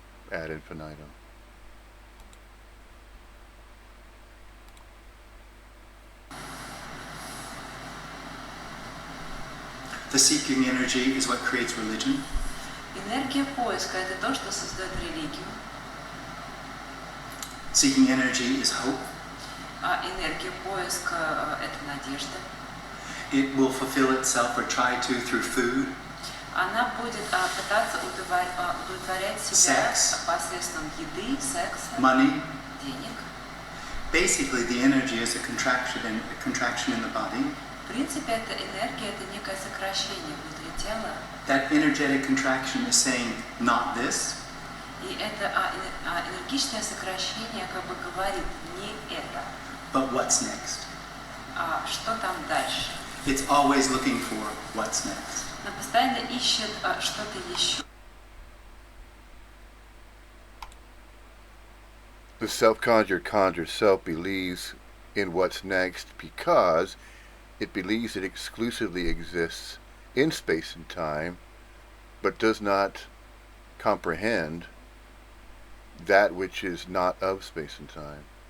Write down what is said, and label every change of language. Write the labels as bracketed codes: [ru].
[en] Ad infinitum. The seeking energy is what creates religion. [ru] Энергия поиска – это то, что создает религию. [en] Seeking energy is hope. [ru] А энергия поиска – это надежда. [en] It will fulfill itself or try to through food, [ru] Она будет пытаться удовлетворять себя [en] Sex. [ru] посредством еды, секса, [en] money. [ru] денег. [en] Basically, the energy is a contraction in the body. [ru] В принципе, эта энергия – это некое сокращение внутри тела. [en] That energetic contraction is saying, not this, [ru] И это энергичное сокращение как бы говорит не это, [en] but what's next. [ru] а что там дальше. [en] It's always looking for what's next. [ru] Она постоянно ищет что-то еще. [en] The self-conjured conjured self believes in what's next because it believes it exclusively exists in space and time, but does not comprehend that which is not of space and time.